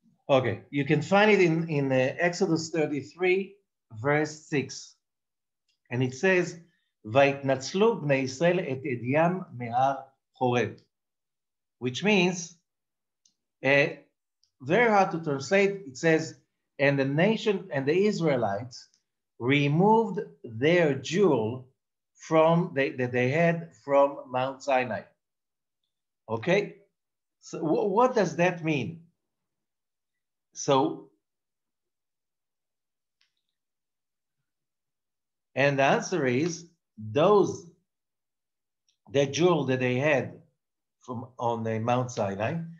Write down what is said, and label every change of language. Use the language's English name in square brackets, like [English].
[English] okay, you can find it in Exodus 33, verse 6. And it says, [Hebrew] ויתנצלו בני ישראל את אדים מהר חורב. [English] which means very hard to translate. It says, and the nation and the Israelites removed their jewel that they had from Mount Sinai. Okay, so what does that mean? So, and the answer is the jewel that they had from on the Mount Sinai.